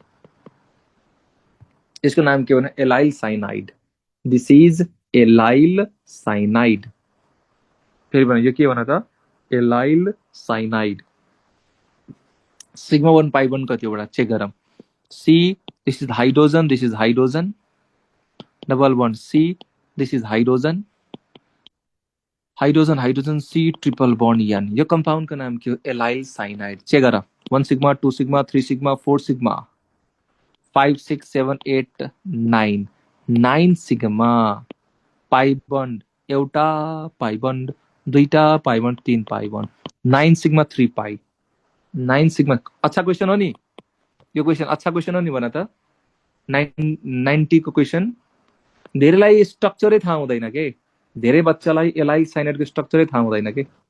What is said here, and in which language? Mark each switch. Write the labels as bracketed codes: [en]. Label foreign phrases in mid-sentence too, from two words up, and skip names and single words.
[ne] यसको नाम के हो न एलाइल साइनाइड [en] this is allyl cyanide [ne] फेरि भने यो के भन त एलाइल साइनाइड सिग्मा 1 पाई 1 कति वटा चेक गरौँ [en] C this is hydrogen double bond C this is hydrogen hydrogen hydrogen C triple bond N, [ne] यो [hi] कंपाउंड का नाम क्या? [ne] एलाइल साइनाइड। चेक करा, 1 सिग्मा 2 सिग्मा 3 सिग्मा 4 सिग्मा 5 6 7 8 9 9 [en] sigma pi bond, [ne] एउटा [en] pi bond, [ne] दुईटा [en] pi bond, [ne] 3 [en] pi bond, [ne] 9 सिग्मा 3 पाई, 9 सिग्मा। अच्छा क्वेशन हो नि यो? क्वेशन अच्छा क्वेशन हो नि भन त? 90 को क्वेशन। धेरैलाई स्ट्रक्चरै थाहा हुँदैन के, धेरै बच्चालाई एलाइल साइनाइडको स्ट्रक्चरै थाहा हुँदैन के।